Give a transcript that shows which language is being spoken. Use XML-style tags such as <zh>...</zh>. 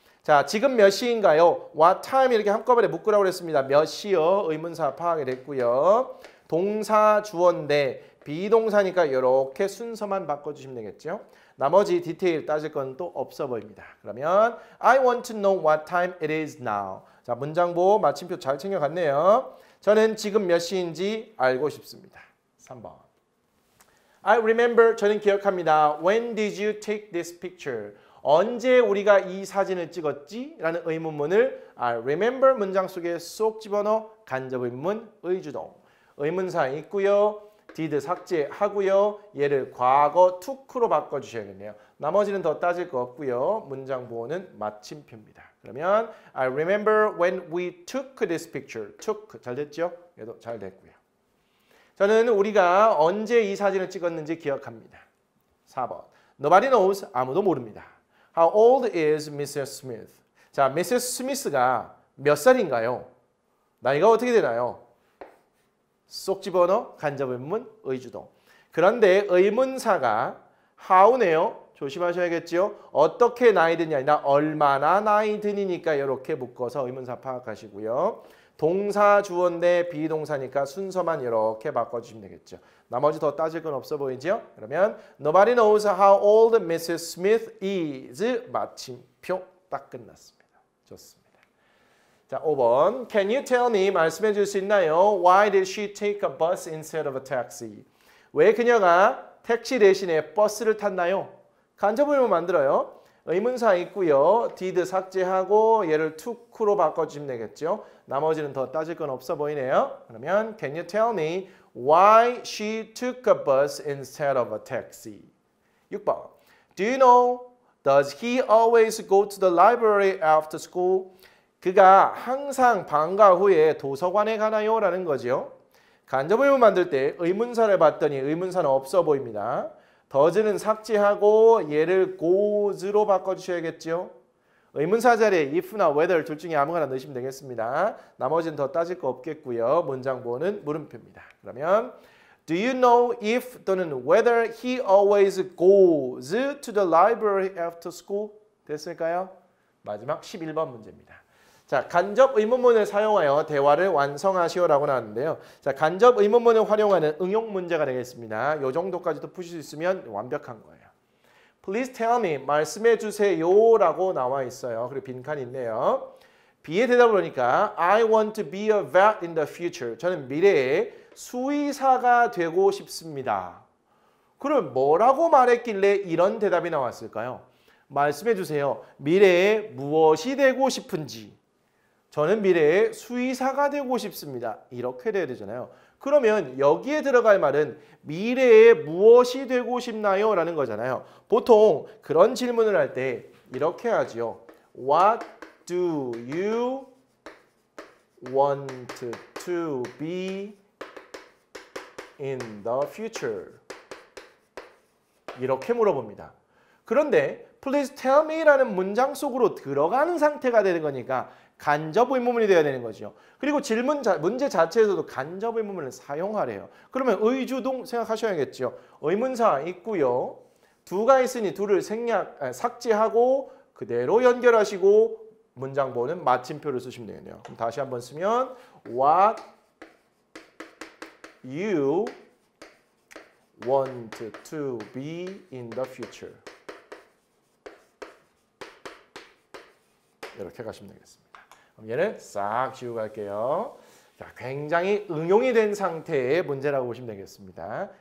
<ko>자, 지금 몇 시인가요?</ko> <en>What time</en> <ko>이렇게 한꺼번에 묶으라고 그랬습니다. 몇 시요? 의문사 파악이 됐고요. 동사 주어인데 비동사니까 이렇게 순서만 바꿔주시면 되겠죠. 나머지 디테일 따질 건 또 없어 보입니다. 그러면</ko> <en>I want to know what time it is now.</en> <ko>자, 문장보 마침표 잘 챙겨갔네요. 저는 지금 몇 시인지 알고 싶습니다. 3번.</ko> <en>I remember,</en> <ko>저는 기억합니다.</ko> <en>When did you take this picture?</en> <ko>언제 우리가 이 사진을 찍었지? 라는 의문문을</ko> <en>I remember</en> <ko>문장 속에 쏙 집어넣어 간접 의문문 의주동. 의문사 있고요. did 삭제하고요. 얘를 과거 took로 바꿔주셔야겠네요. 나머지는 더 따질 거 없고요. 문장 보호는 마침표입니다.</ko> <en>그러면 I remember when we took this picture.</en> <ko>took 잘 됐죠? 얘도 잘 됐고요. 저는 우리가 언제 이 사진을 찍었는지 기억합니다.</ko> <en>4번. Nobody knows.</en> <ko>아무도 모릅니다.</ko> <en>How old is Mrs. Smith? 자, Mrs.</en> <ko>Smith가 몇 살인가요? 나이가 어떻게 되나요? 쏙 집어넣어 간접 의문문 의주동. 그런데 의문사가 how네요. 조심하셔야겠죠. 어떻게 나이 드냐 아니라 얼마나 나이 드니니까 이렇게 묶어서 의문사 파악하시고요. 동사 주어인데 비동사니까 순서만 이렇게 바꿔주시면 되겠죠. 나머지 더 따질 건 없어 보이죠? 그러면</ko> <en>Nobody knows how old Mrs. Smith is.</en> <ko>마침표 딱 끝났습니다. 좋습니다. 자, 5번.</ko> <en>Can you tell me,</en> <ko>말씀해 줄 수 있나요?</ko> <en>Why did she take a bus instead of a taxi?</en> <ko>왜 그녀가 택시 대신에 버스를 탔나요? 간접 의문 만들어요. 의문사 있고요. did 삭제하고 얘를 took로 바꿔주시면 되겠죠. 나머지는 더 따질 건 없어 보이네요. 그러면</ko> <en>Can you tell me why she took a bus instead of a taxi?</en> <ko>6번.</ko> <en>Do you know, does he always go to the library after school?</en> <ko>그가 항상 방과 후에 도서관에 가나요? 라는 거죠. 간접 의문 만들 때 의문사를 봤더니 의문사는 없어 보입니다. does는 삭제하고 얘를 goes로 바꿔주셔야겠죠. 의문사 자리에 if나 whether 둘 중에 아무거나 넣으시면 되겠습니다. 나머지는 더 따질 거 없겠고요. 문장 보호는 물음표입니다. 그러면</ko> <en>Do you know if 또는 whether he always goes to the library after school?</en> <ko>됐을까요? 마지막 11번 문제입니다. 자, 간접 의문문을 사용하여 대화를 완성하시오라고 나왔는데요. 자, 간접 의문문을 활용하는 응용 문제가 되겠습니다. 이 정도까지도 푸실 수 있으면 완벽한 거예요.</ko> <en>Please tell me,</en> <ko>말씀해 주세요라고 나와 있어요. 그리고 빈칸이 있네요. B의 대답을 보니까</ko> <en>I want to be a vet in the future.</en> <ko>저는 미래에 수의사가 되고 싶습니다. 그럼 뭐라고 말했길래 이런 대답이 나왔을까요? 말씀해 주세요. 미래에 무엇이 되고 싶은지. 저는 미래에 수의사가 되고 싶습니다. 이렇게 돼야 되잖아요. 그러면 여기에 들어갈 말은 미래에 무엇이 되고 싶나요? 라는 거잖아요. 보통 그런 질문을 할 때 이렇게 하죠.</ko> <en>What do you want to be in the future?</en> <ko>이렇게 물어봅니다. 그런데</ko> <en>Please tell me</en> <ko>라는 문장 속으로 들어가는 상태가 되는 거니까 간접 의문문이 되어야 되는 거죠. 그리고 문제 자체에서도 간접 의문문을 사용하래요. 그러면 의주동 생각하셔야겠죠. 의문사 있고요. 두가 있으니 두를 삭제하고 그대로 연결하시고 문장보는 마침표를 쓰시면 되겠네요. 그럼 다시 한번 쓰면</ko> <en>What you want to be in the future.</en> <ko>이렇게 가시면 되겠습니다. 그럼 얘는 싹 지우고 갈게요. 자, 굉장히 응용이 된 상태의 문제라고 보시면 되겠습니다.</ko>